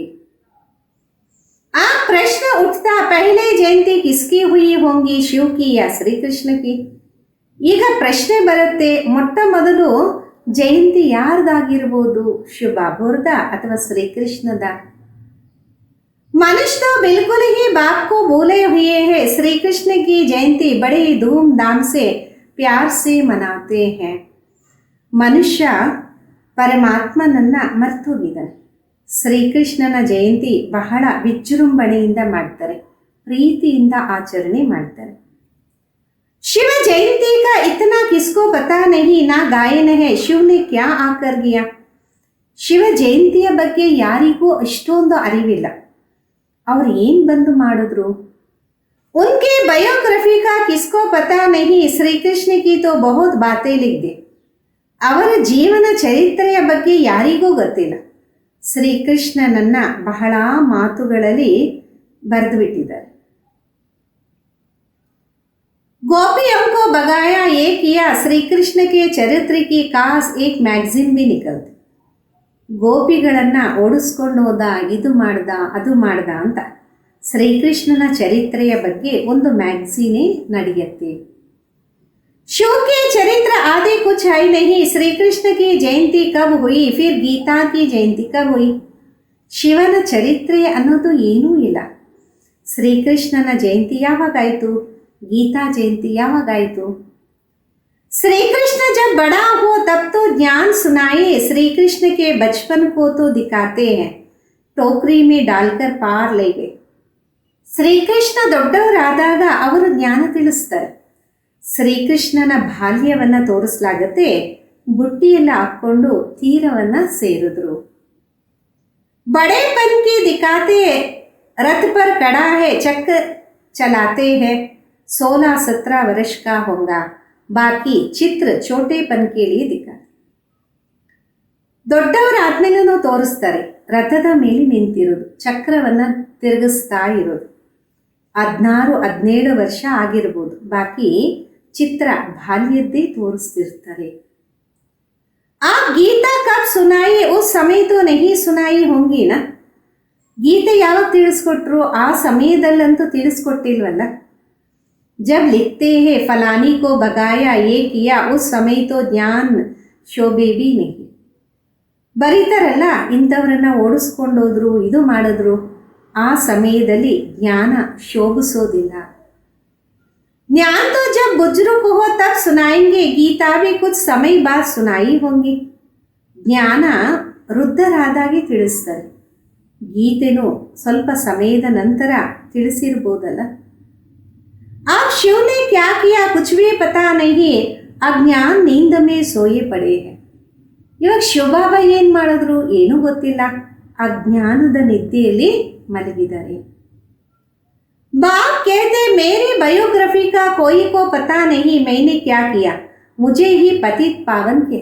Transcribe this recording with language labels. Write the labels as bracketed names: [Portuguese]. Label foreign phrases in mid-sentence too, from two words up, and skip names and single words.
[Hindi] आ प्रश्न उठता, पहले जयंती किसकी हुई होंगी, शिव की या श्रीकृष्ण की. [Kannada] ಈಗ ಪ್ರಶ್ನೆ ಬರುತ್ತೆ, ಮೊಟ್ಟ ಮೊದಲು ಜಯಂತಿ ಯಾರ್ದಾಗಿರ್ಬೋದು, ಶಿವ ಬಾಬೋರ್ದ ಅಥವಾ ಶ್ರೀಕೃಷ್ಣದ? [Hindi] मनुष्य तो बिल्कुल ही बाप को भूले हुए हैं। श्री कृष्ण की जयंती बड़े धूमधाम से प्यार से मनाते हैं. [Kannada] ಮನುಷ್ಯ ಪರಮಾತ್ಮನನ್ನ ಮರ್ತೋಗಿದ್ದಾನೆ. ಶ್ರೀಕೃಷ್ಣನ ಜಯಂತಿ ಬಹಳ ವಿಜೃಂಭಣೆಯಿಂದ ಮಾಡ್ತಾರೆ, ಪ್ರೀತಿಯಿಂದ ಆಚರಣೆ ಮಾಡ್ತಾರೆ. [Hindi] शिव जयंती का इतना किसको पता नहीं ना गायन है शिव ने क्या आकर गया. [Kannada] ಶಿವ ಜಯಂತಿಯ ಬಗ್ಗೆ ಯಾರಿಗೂ ಅಷ್ಟೊಂದು ಅರಿವಿಲ್ಲ. ಅವ್ರು ಏನು ಬಂದು ಮಾಡಿದ್ರು. [Hindi] उनके बायोग्राफी का किसको पता नहीं. श्री कृष्ण की तो बहुत बातें लिख दी. [Kannada] ಅವರ ಜೀವನ ಚರಿತ್ರೆಯ ಬಗ್ಗೆ ಯಾರಿಗೂ ಗೊತ್ತಿಲ್ಲ. ಶ್ರೀಕೃಷ್ಣನನ್ನ ಬಹಳ ಮಾತುಗಳಲ್ಲಿ ಬರೆದು ಬಿಟ್ಟಿದ್ದಾರೆ. [Hindi] गोपियों को भगाया ये किया. श्री कृष्ण के चरित्र की खास एक मैगजीन भी निकलती. [Kannada] ಗೋಪಿಗಳನ್ನ ಓಡಿಸ್ಕೊಂಡು ಹೋದ, ಇದು ಮಾಡ್ದ, ಅದು ಮಾಡ್ದ ಅಂತ ಶ್ರೀಕೃಷ್ಣನ ಚರಿತ್ರೆಯ ಬಗ್ಗೆ ಒಂದು ಮ್ಯಾಗಝೀನೇ ನಡೆಯುತ್ತೆ. [Hindi] शिव के चरित्र आदि कुछ है नहीं. श्री कृष्ण की जयंती कब हुई, फिर गीता की जयंती कब हुई. [Kannada] ಶಿವನ ಚರಿತ್ರೆ ಅನ್ನೋದು ಏನೂ ಇಲ್ಲ. ಶ್ರೀಕೃಷ್ಣನ ಜಯಂತಿ ಯಾವಾಗಾಯಿತು, ಗೀತಾ ಜಯಂತಿ ಯಾವಾಗಾಯಿತು. [Hindi] श्री कृष्ण जब बड़ा हो तब तो ज्ञान सुनाए. श्री कृष्ण के बचपन को तो दिखाते हैं, टोकरी में डालकर पार ले गए. [Kannada] ಶ್ರೀಕೃಷ್ಣ ದೊಡ್ಡವರಾದಾಗ ಅವರು ಜ್ಞಾನ ತಿಳಿಸ್ತಾರೆ. ಶ್ರೀಕೃಷ್ಣನ ಬಾಲ್ಯವನ್ನು ತೋರಿಸಲಾಗತ್ತೆ, ಬುಟ್ಟಿಯಲ್ಲಿ ಹಾಕ್ಕೊಂಡು ತೀರವನ್ನು ಸೇರಿದ್ರು. [Hindi] बड़ेपन की दिखाते रथ पर खड़ा है, चक्र चलाते हैं. 16-17 वर्ष का होगा. बाकी चित्र छोटेपन के लिए दिखा. [Kannada] ದೊಡ್ಡವರಾದ್ಮೇಲೂ ತೋರಿಸ್ತಾರೆ, ರಥದ ಮೇಲೆ ನಿಂತಿರೋದು, ಚಕ್ರವನ್ನು ತಿರುಗಿಸ್ತಾ ಇರೋದು. 16-17 ವರ್ಷ ಆಗಿರ್ಬೋದು. ಬಾಕಿ ಚಿತ್ರ ಬಾಲ್ಯದ್ದೇ ತೋರಿಸ್ತಿರ್ತಾರೆ. [Hindi] आ गीता कब सुनाई, उस समय तो नहीं सुनाई होंगी ना. [Kannada] ಗೀತೆ ಯಾವಾಗ ತಿಳಿಸ್ಕೊಟ್ರು, ಆ ಸಮಯದಲ್ಲಂತೂ ತಿಳಿಸ್ಕೊಟ್ಟಿಲ್ವಲ್ಲ. [Hindi] जब लिखते हैं फलानी को भगाया ये किया, उस समय तो ज्ञान शोभे भी नहीं. [Kannada] ಬರೀತಾರಲ್ಲ, ಇಂಥವ್ರನ್ನ ಓಡಿಸ್ಕೊಂಡೋದ್ರು, ಇದು ಮಾಡಿದ್ರು, ಆ ಸಮಯದಲ್ಲಿ ಜ್ಞಾನ ಶೋಭಿಸೋದಿಲ್ಲ. [Hindi] ज्ञान तो जब बुजुर्ग हो तब सुनाएंगे, गीता भी कुछ समय बाद सुनाई होंगी. [Kannada] ಜ್ಞಾನ ವೃದ್ಧರಾದಾಗೆ ತಿಳಿಸ್ತಾರೆ, ಗೀತೆನೂ ಸ್ವಲ್ಪ ಸಮಯದ ನಂತರ ತಿಳಿಸಿರ್ಬೋದಲ್ಲ. [Hindi] अब शिव ने क्या किया कुछ भी पता नहीं. अज्ञान नींद में सोए पड़े हैं. [Kannada] ಇವಾಗ ಶಿವಬಾಬಾ ಏನು ಮಾಡಿದ್ರು ಏನೂ ಗೊತ್ತಿಲ್ಲ, ಅಜ್ಞಾನದ ನಿದ್ದೆಯಲ್ಲಿ ಮಲಗಿದ್ದಾರೆ. [Hindi] बाप कहते मेरी बायोग्राफी का कोई को पता नहीं, मैंने क्या किया, मुझे ही पतित पावन के.